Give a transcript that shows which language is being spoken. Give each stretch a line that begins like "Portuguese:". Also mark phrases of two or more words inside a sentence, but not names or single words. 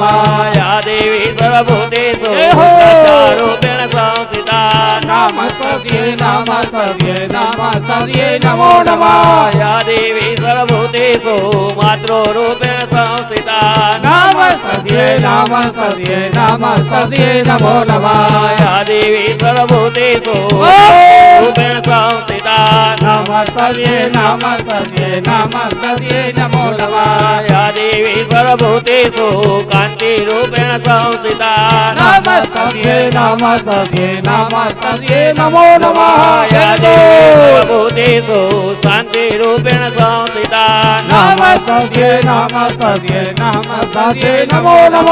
Sanskrit: या देवी सर्वभूतेषु श्रद्धारूपेण संस्थिता नमस्तस्यै नमस्तस्यै नमस्तस्यै नमो नमः. या देवी सर्वभूतेषु मातृरूपेण संस्थिता नमस्तस्यै नमस्तस्यै नमस्तस्यै नमो नमः. या देवी सर्वभूतेषु रूपेण संस्थिता नमस्तस्यै नमस्तस्यै नमस्तस्यै नमो नमः. या देवी सर्वभूतेषु कान्तिरूपेण संस्थिता नमस्तस्यै नमस्तस्यै नमस्तस्यै नमो नमः. या देवी सर्वभूतेषु शान्तिरूपेण संस्थिता नमस्तस्यै नमस्तस्यै नमस्तस्यै नमो नमः.